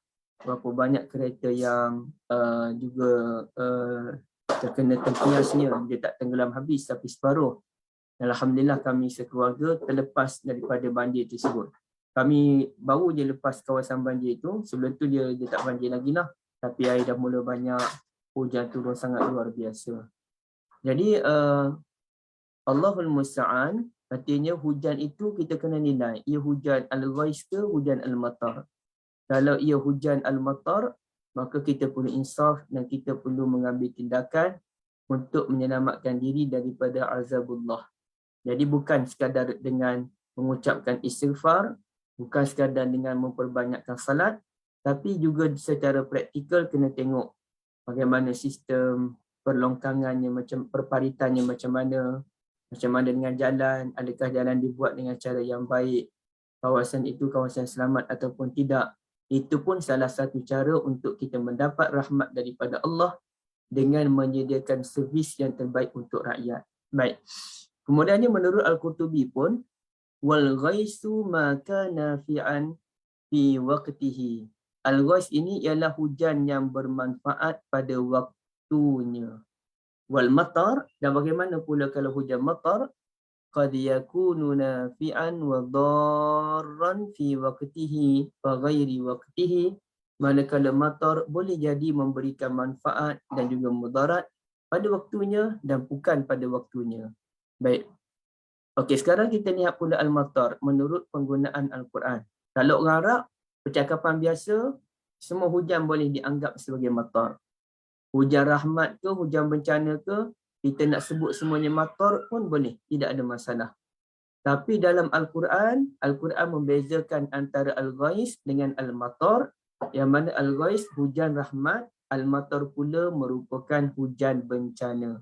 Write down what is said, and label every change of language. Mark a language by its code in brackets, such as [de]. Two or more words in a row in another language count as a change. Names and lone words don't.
[ms] Berapa banyak kereta yang juga terkena tempiasnya, dia tak tenggelam habis tapi separuh. Alhamdulillah kami sekeluarga terlepas daripada banjir tersebut. Kami baru je lepas kawasan banjir itu, sebelum tu dia tak banjir lagi lah. Tapi air dah mula banyak, hujan turun sangat luar biasa. Jadi [ar] الله المستعان, [ms] artinya hujan itu kita kena nilai. Ia hujan al-ghais ke hujan al-matar. Kalau ia hujan al-matar, maka kita perlu insaf dan kita perlu mengambil tindakan untuk menyelamatkan diri daripada azabullah. Jadi bukan sekadar dengan mengucapkan istighfar, bukan sekadar dengan memperbanyakkan salat, tapi juga secara praktikal kena tengok bagaimana sistem perlongkangannya, macam perparitannya macam mana dengan jalan, adakah jalan dibuat dengan cara yang baik, kawasan itu kawasan selamat ataupun tidak. Itu pun salah satu cara untuk kita mendapat rahmat daripada Allah dengan menyediakan servis yang terbaik untuk rakyat. Baik. Kemudiannya menurut Al-Qurtubi pun, [ar] والغيث ما كان نافعا في وقته. [ms] Al-ghais ini ialah hujan yang bermanfaat pada waktunya. [ar] والمطر, [ms] dan bagaimana pula kalau hujan matar? [ar] قد يكون نافعا وضارا في وقته وغير وقته. [ms] Manakala matar boleh jadi memberikan manfaat dan juga mudarat pada waktunya dan bukan pada waktunya. Baik. Okey, sekarang kita lihat pula al-matar menurut penggunaan Al-Quran. Kalau orang Arab, percakapan biasa, semua hujan boleh dianggap sebagai matar. Hujan rahmat ke, hujan bencana ke, kita nak sebut semuanya matar pun boleh, tidak ada masalah. Tapi dalam Al-Quran, Al-Quran membezakan antara al-ghais dengan al-matar, yang mana al-ghais hujan rahmat, al-matar pula merupakan hujan bencana.